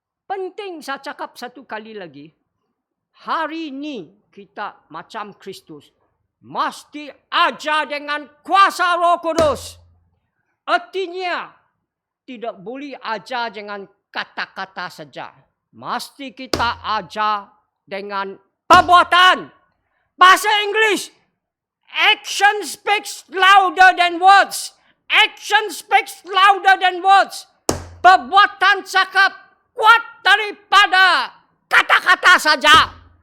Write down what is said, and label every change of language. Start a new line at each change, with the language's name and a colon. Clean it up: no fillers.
Malay: Penting saya cakap satu kali lagi. Hari ini kita macam Kristus. Mesti ajar dengan kuasa Roh Kudus. Artinya tidak boleh ajar dengan kata-kata saja. Mesti kita ajar dengan perbuatan. Bahasa Inggeris.
English: Action speaks louder than words. Action speaks louder than words.
Malay: Perbuatan cakap kuat daripada kata-kata saja.